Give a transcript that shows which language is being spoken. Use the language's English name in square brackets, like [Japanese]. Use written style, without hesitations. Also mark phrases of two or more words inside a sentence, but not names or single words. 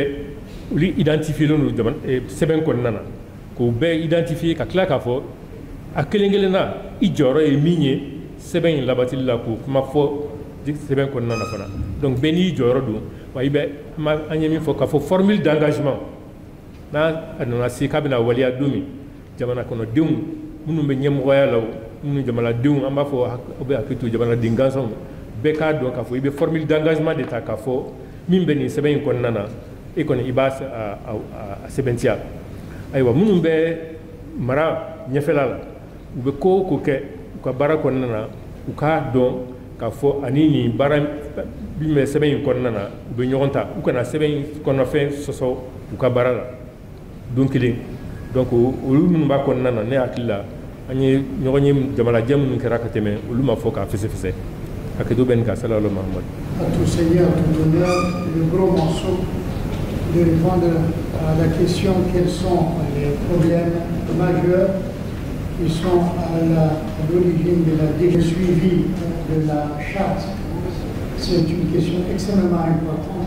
[Bambara] olu identifielen don sɛbɛn kɔnɔna na k'o bɛɛ identifier ka tila k'a fɔ a kelen kelenna i jɔyɔrɔ ye min ye sɛbɛn in labatili la k'o kuma fɔ sɛbɛn kɔnɔna na fana donc bɛɛ n'i jɔyɔrɔ don wa i bɛ an ye min fɔ k'a fɔ [French] formule d'engagement [Bambara] n'a nana se k'a bɛna waleya don min jamana kɔnɔdenw minnu bɛ ɲɛmɔgɔya la o minnu jamanadenw an b'a fɔ aw bɛ hakili to jamanaden gansanw bɛɛ k'a dɔn k'a fɔ i bɛ [French] formule d'engagement [Bambara] de ta k'a fɔ min bɛ nin sɛbɛn in kɔnɔna na e kɔni i b'a a sɛbɛntiya ayiwa minnu bɛ mara ɲɛfɛla la u bɛ ko o ko kɛ u ka baara kɔnɔna na u k'a dɔn k'a fɔ ani nin baara min bɛ sɛbɛn in kɔnɔna na u bɛ ɲɔgɔn ta u kana sɛbɛn in kɔnɔfɛn sɔsɔ u ka baara la don kelen donc olu minnu b'a kɔnɔna na ne hakili la an ye ɲɔgɔn ye jamanajɛ minnu kɛra ka tɛmɛ olu ma fɔ k'a fɛsɛfɛsɛ hakɛto bɛ nin ka sala ala Mahamad. [French] À tout seigneur, tout honneur, le gros morceau de répondre à la question quels sont les problèmes majeurs qui sont à l'origine de suivi de la charte. C'est une question extrêmement importante.